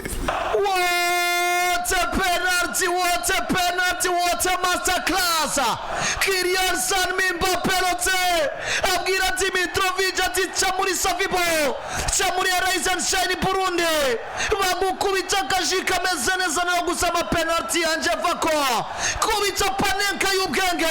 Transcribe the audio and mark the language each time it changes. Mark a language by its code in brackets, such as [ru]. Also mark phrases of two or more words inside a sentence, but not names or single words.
[en] What a penalty, what a penalty, what a masterclass. [rn] Kylian Salmi Mbappe Lotte abwira Dimitrovic ati chamuri Savibo chamuri Rise and Shine Burundi bagukubita kashika meze neza no gusama penalty yanje vako kubita panenka y'ubwenge.